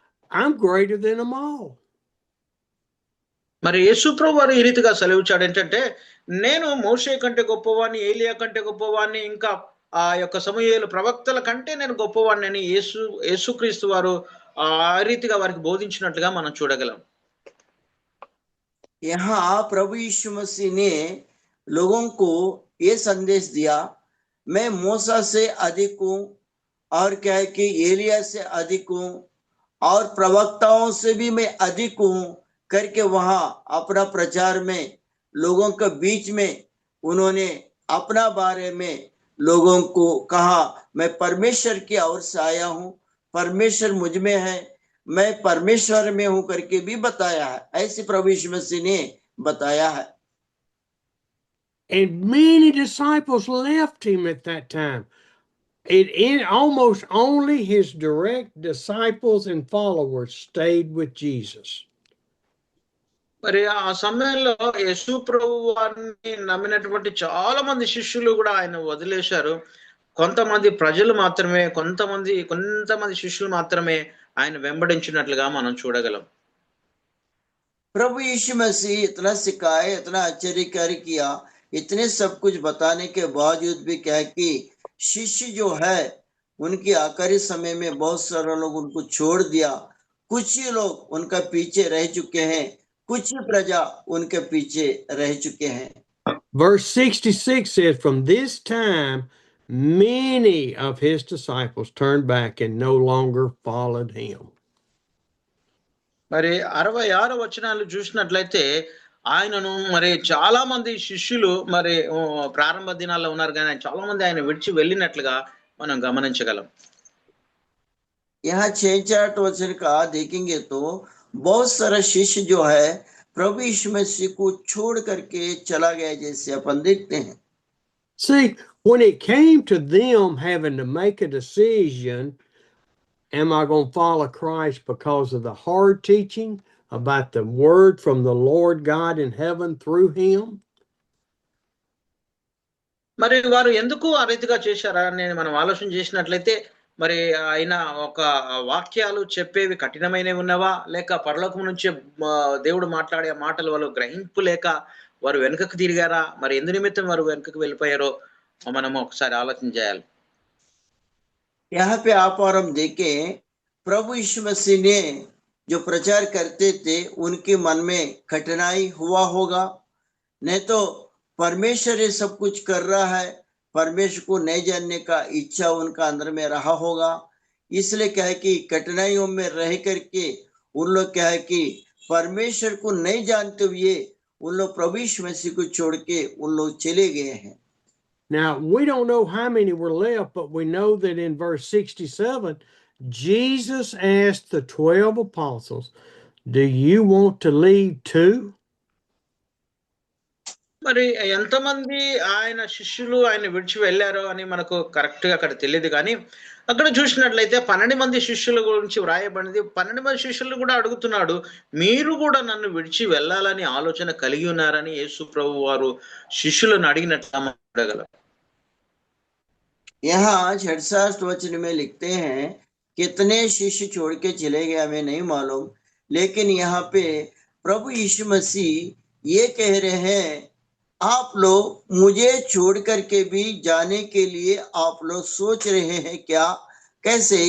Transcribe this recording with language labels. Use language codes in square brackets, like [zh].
[en] I'm greater than them all. [te] మరి యేసు ప్రభు వారు ఈ రీతిగా సెలవిచ్చాడు ఏంటంటే, నేను మోషే కంటే గొప్పవాణ్ణి, ఏలియా కంటే గొప్పవాణ్ణి, ఇంకా ఆ యొక్క సమూయేలు ప్రవక్తల కంటే నేను గొప్పవాణ్ణి అని యేసుక్రీస్తు వారు ఆ రీతిగా వారికి బోధించినట్లుగా మనం చూడగలం. [hi] यहाँ प्रभु यीशु मसीह ने लोगों को ये संदेश दिया, मैं मूसा से अधिक हूँ, और क्या है कि एलिया से अधिक हूँ, और प्रवक्ताओं से भी मैं अधिक हूँ करके वहां अपना प्रचार में लोगों के बीच में उन्होंने अपना बारे में लोगों को कहा, मैं परमेश्वर की ओर से आया हूँ, परमेश्वर मुझ में है, मैं परमेश्वर में हूं करके भी बताया है. ऐसे प्रभु यीशु मसीह ने बताया है. [en] And many disciples left him at that time. almost only his direct disciples and followers stayed with Jesus. [te] మరి ఆ సమయంలో యేసు ప్రభు వారిని నమ్మినటువంటి చాలా మంది శిష్యులు కూడా ఆయన వదిలేశారు. కొంతమంది ప్రజలు మాత్రమే, కొంతమంది శిష్యులు మాత్రమే ఆయన వెంబడించినట్లుగా మనం చూడగలం. [hi] प्रभु यीशु मसीह इतना सिखाए, इतना आश्चर्यकारी किया, इतने सब कुछ बताने के बावजूद भी क्या है कि शिष्य जो है उनकी आखिरी समय में बहुत सारे लोग उनको छोड़ दिया. कुछ ही लोग उनका पीछे रह चुके हैं, कुछ ही प्रजा उनके पीछे रह चुके हैं. [en] Verse 66 says, from this time, many of his disciples turned back and no longer followed him. [te] మరి 66 వచనాలు చూసినట్లయితే ఆయనను మరి చాలా మంది శిష్యులు మరి ప్రారంభ దినాల్లో ఉన్నారు కానీ చాలా మంది ఆయన విడిచి వెళ్ళినట్లుగా మనం గమనించగలం. [hi] यहाँ 6-8 वचन का देखेंगे तो बहुत सारा शिष्य जो है प्रभु यीशु मसीह को छोड़ करके चला गया, जैसे अपन देखते हैं. [en] See, when it came to them having to make a decision, am I going to follow Christ because of the hard teaching about the word from the Lord God in heaven through him? [te] మరి వారు ఎందుకు ఆ రీతిగా చేశారా అని మనం ఆలోచన చేసినట్లయితే మరి ఆయన ఒక వాక్యాలు చెప్పేవి కఠినమైనవి ఉన్నవా, లేక పరలోకం నుంచి దేవుడు మాట్లాడే మాటలు వాళ్ళు గ్రహింపు లేక వారు వెనుకకు తిరిగారా, మరి ఎందు నిమిత్తం వారు వెనుకకు వెళ్ళిపోయారో మనం ఒకసారి ఆలోచన చేయాలి. [hi] यहाँ पे आप और हम देखें, प्रभु यीशु मसीह ने जो प्रचार करते थे उनके मन में कठिनाई हुआ होगा. नहीं तो परमेश्वर ये सब कुछ कर रहा है, परमेश्वर को नहीं जानने का इच्छा उनका अंदर में रहा होगा. इसलिए क्या है कि कठिनाइयों में रह करके उन लोग क्या है कि परमेश्वर को नहीं जानते हुए उन लोग प्रभु यीशु मसीह को छोड़ के उन लोग चले गए हैं. [en] Now, we don't know how many were left, but we know that in verse 67, Jesus asked the 12 apostles, do you want to leave too? [te] మరి ఎంతమంది ఆయన శిష్యులు ఆయన విడిచి వెళ్ళారో అని మనకు కరెక్ట్ గా అక్కడ తెలియదు, కానీ అక్కడ చూసినట్లయితే 12 మంది శిష్యుల గురించి వ్రాయబడింది. 12 మంది శిష్యులు కూడా అడుగుతున్నాడు, మీరు కూడా నన్ను విడిచి వెళ్ళాలని ఆలోచన కలిగి ఉన్నారని యేసు ప్రభు వారు శిష్యులను అడిగినట్లు మనం చూడగలం. [hi] यहाँ 66 वचन में लिखते हैं, कितने शिष्य छोड़ के चले गए हमें नहीं मालूम, लेकिन यहाँ पे प्रभु यीशु मसीह ये कह रहे हैं, आप लोग मुझे छोड़ करके भी जाने के लिए आप लोग सोच रहे हैं क्या? कैसे?